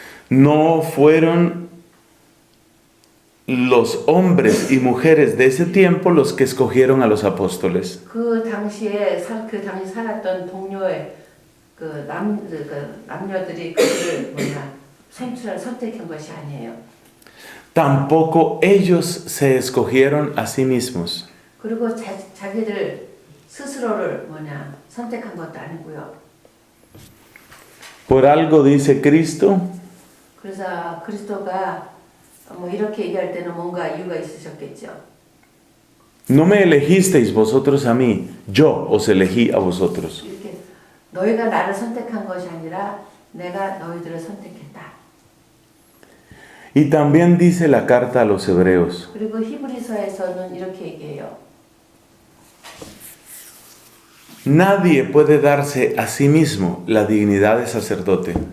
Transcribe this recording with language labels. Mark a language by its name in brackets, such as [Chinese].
[Spanish] No fueron los hombres y mujeres de ese tiempo los que escogieron a los apóstoles. [Korean] 그 당시 살았던 동료의 남녀들이 그들을 선택한 것이 아니에요. [Spanish] Tampoco ellos se escogieron a sí mismos. [Korean] 그리고 자기들 스스로를 선택한 것도 아니고요. [Spanish] Por algo dice Cristo, [Korean] 그래서 그리스도가 이렇게 얘기할 때는 뭔가 이유가 있으셨겠죠. [Spanish] no me elegisteis vosotros a mí, yo os elegí a vosotros. [Korean] 이렇게 너희가 나를 선택한 것이 아니라 내가 너희들을 선택했다. [Spanish] Y también dice la carta a los hebreos, [Korean] 그리고 히브리서에서는 이렇게 얘기해요. [Spanish] nadie puede darse a sí mismo la dignidad de sacerdote.